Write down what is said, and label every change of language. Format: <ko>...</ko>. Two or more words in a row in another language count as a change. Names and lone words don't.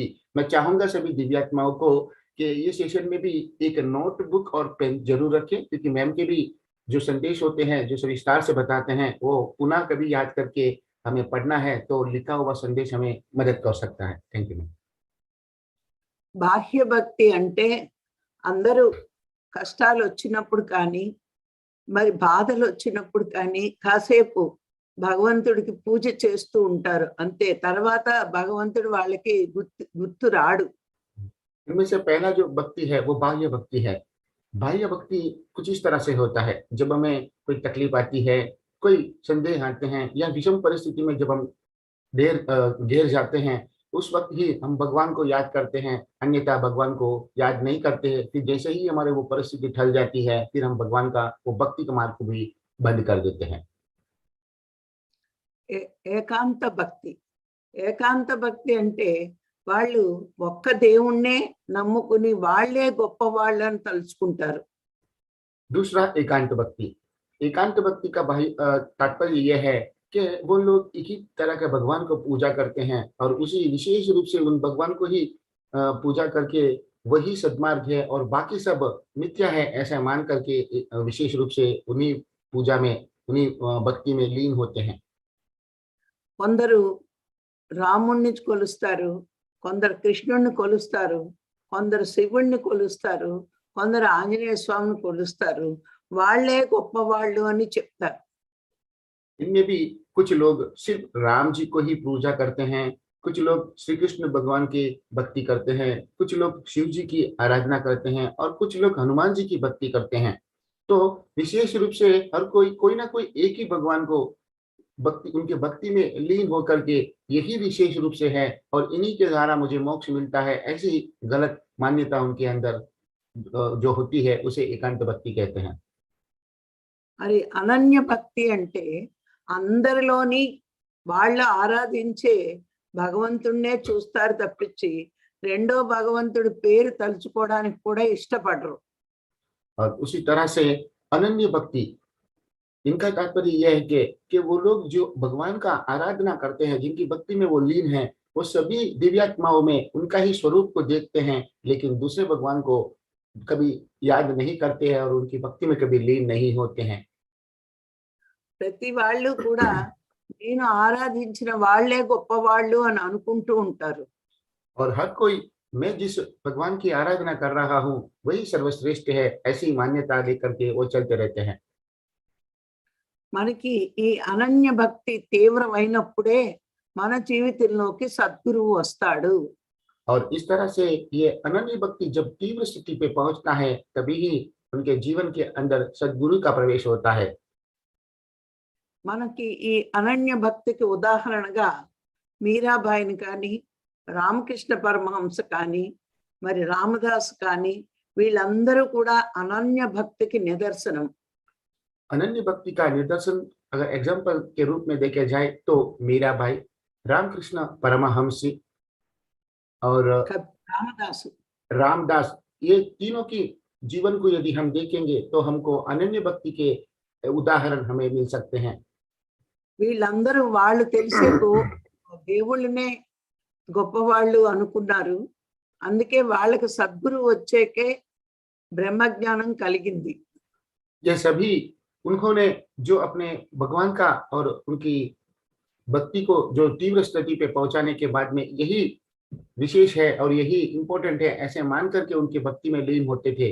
<hi>मैं चाहूंगा सभी दिव्यात्माओं को कि ये सेशन में भी एक नोटबुक और पेन जरूर रखें, क्योंकि मैम के भी जो संदेश होते हैं जो विस्तार से बताते हैं वो पुनः कभी याद करके हमें पढ़ना है, तो लिखा हुआ संदेश हमें मदद कर सकता है।</hi> <en>Thank you ma'am.</en> <te>బాహ్య భక్తి అంటే అందరూ కష్టాలు వచ్చినప్పుడు కానీ మరి బాధలు వచ్చినప్పుడు కానీ కాసేపు భగవంతుడికి పూజ చేస్తూ ఉంటారు అంతే, తర్వాత భగవంతుడు వాళ్ళకి గుర్తు రాడు।</te> <hi>इनमें से पहला जो भक्ति है वो बाह्य भक्ति है। बाह्य भक्ति कुछ इस तरह से होता है, जब हमें कोई तकलीफ आती है, कोई संदेह आते हैं, या विषम परिस्थिति में जब हम घेर जाते हैं, उस वक्त ही हम भगवान को याद करते हैं, अन्यथा भगवान को याद नहीं करते हैं। फिर जैसे ही हमारे वो परिस्थिति टल जाती है, फिर हम भगवान का वो भक्ति का मार्ग को भी बंद कर देते हैं।</hi> <te>ఏకాంత భక్తి, ఏకాంత భక్తి అంటే వాళ్ళు ఒక్క దేవుణ్ణే నమ్ముకుని వాళ్ళే గొప్ప వాళ్ళని తలుచుకుంటారు।</te> <hi>दूसरा एकांत भक्ति। एकांत भक्ति का तात्पर्य यह है कि वो लोग एक ही तरह के भगवान को पूजा करते हैं और उसी विशेष रूप से उन भगवान को ही पूजा करके वही सद्मार्ग है और बाकी सब मिथ्या है ऐसा मान करके विशेष रूप से उन्हीं पूजा में उन्हीं भक्ति में लीन होते हैं।</hi> <te>కొందరు రాముణ్ణి కొలుస్తారు, కొందరు కృష్ణుణ్ణి కొలుస్తారు, కొందరు శివుణ్ణి కొలుస్తారు, కొందరు ఆంజనేయ స్వామిని కొలుస్తారు. వాళ్ళే గొప్పవాళ్ళు అని చెప్తారు.</te> <hi>इनमें भी कुछ लोग सिर्फ राम जी को ही पूजा करते हैं, कुछ लोग श्री कृष्ण भगवान की भक्ति करते हैं, कुछ लोग शिव जी की आराधना करते हैं और कुछ लोग हनुमान जी की भक्ति करते हैं। तो विशेष रूप से हर कोई कोई ना कोई एक ही भगवान को भक्ति उनके भक्ति में लीन होकर के यही विशेष रूप से है और इन्हीं के द्वारा मुझे मोक्ष मिलता है, ऐसी गलत मान्यता उनके अंदर जो होती है उसे एकांत भक्ति कहते हैं।</hi> <te>మరి అనన్య భక్తి అంటే అందరిలోని వాళ్ళు ఆరాధించే భగవంతుణ్ణే చూస్తారు తప్పించి రెండో భగవంతుడి పేరు తలుచుకోవడానికి కూడా ఇష్టపడరు.</te> <hi>और उसी तरह से अनन्य भक्ति इनका तात्पर्य यह है कि वो लोग जो भगवान का आराधना करते हैं, जिनकी भक्ति में वो लीन हैं, वो सभी दिव्यात्माओं में उनका ही स्वरूप को देखते हैं, लेकिन दूसरे भगवान को कभी याद नहीं करते हैं और उनकी भक्ति में कभी लीन नहीं होते हैं।</hi> <te>ప్రతి వాళ్ళు కూడా నేను ఆరాధించిన వాళ్ళే గొప్పవాళ్ళు అని అనుకుంటూ ఉంటారు.</te> <hi>और हर कोई मैं जिस भगवान की आराधना कर रहा हूँ वही सर्वश्रेष्ठ है, ऐसी मान्यता लेकर के वो चलते रहते हैं।</hi> <te>మనకి ఈ అనన్య భక్తి తీవ్రమైనప్పుడే మన జీవితంలోకి సద్గురువు వస్తాడు.</te> <hi>और इस तरह से ये अनन्य भक्ति जब तीव्र स्थिति पे पहुंचता है तभी ही उनके जीवन के अंदर सद्गुरु का प्रवेश होता है।</hi> <te>మనకి ఈ అనన్య భక్తికి ఉదాహరణగా మీరాబాయిని కానీ, రామకృష్ణ పరమహంస కానీ, మరి రామదాస్ కానీ వీళ్ళందరూ కూడా అనన్య భక్తికి నిదర్శనం.</te> <hi>अनन्य भक्ति का निदर्शन अगर एग्जाम्पल के रूप में देखे जाए तो मीराबाई, रामकृष्ण परमहंस और</hi> <te>రామదాసు</te> <hi>रामदास, ये तीनों की जीवन को यदि हम देखेंगे तो हमको अनन्य भक्ति के उदाहरण हमें मिल सकते हैं।</hi> <te>వీళ్ళందరూ వాళ్ళు తెలిసే దేవుళ్ళనే గొప్పవాళ్ళు అనుకున్నారు. అందుకే వాళ్ళకి సద్గురు వచ్చేకే బ్రహ్మజ్ఞానం కలిగింది.</te> <hi>ये सभी उन्होंने जो अपने भगवान का और उनकी भक्ति को जो तीव्र स्थिति पे पहुंचाने के बाद में यही विशेष है और यही इंपॉर्टेंट है ऐसे मान करके उनकी भक्ति में लीन होते थे।</hi>